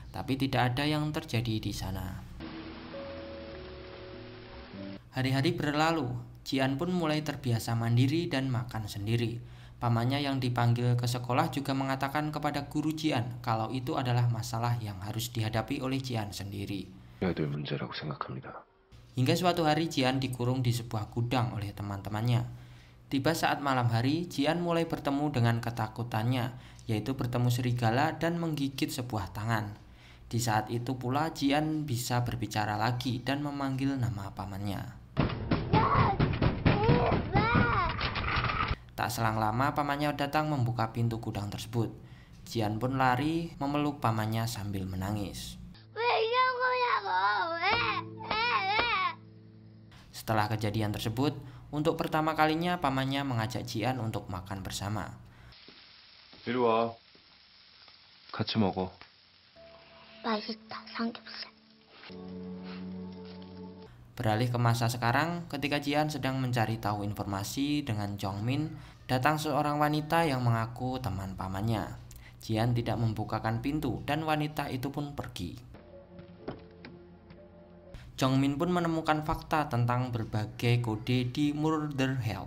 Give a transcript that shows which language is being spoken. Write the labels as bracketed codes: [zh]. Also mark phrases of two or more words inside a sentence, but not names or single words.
[id] Tapi tidak ada yang terjadi di sana. Hari-hari berlalu, Ji-an pun mulai terbiasa mandiri dan makan sendiri. Pamannya yang dipanggil ke sekolah juga mengatakan kepada guru Ji-an kalau itu adalah masalah yang harus dihadapi oleh Ji-an sendiri. [ko] 해야 될 문제라고 생각합니다. [id] Hingga suatu hari Ji-an dikurung di sebuah gudang oleh teman-temannya. Tiba saat malam hari, Ji-an mulai bertemu dengan ketakutannya, yaitu bertemu serigala dan menggigit sebuah tangan. Di saat itu pula Ji-an bisa berbicara lagi dan memanggil nama pamannya. Tak selang lama pamannya datang membuka pintu gudang tersebut. Ji-an pun lari memeluk pamannya sambil menangis. Setelah kejadian tersebut, untuk pertama kalinya pamannya mengajak Ji-an untuk makan bersama. [ko] 이리 와. 같이 먹어. 맛있다, 삼겹살. [id] Beralih ke masa sekarang, ketika Ji-an sedang mencari tahu informasi dengan Jong-min, datang seorang wanita yang mengaku teman pamannya. Ji-an tidak membukakan pintu dan wanita itu pun pergi. Jong-min pun menemukan fakta tentang berbagai kode di Murder Hell.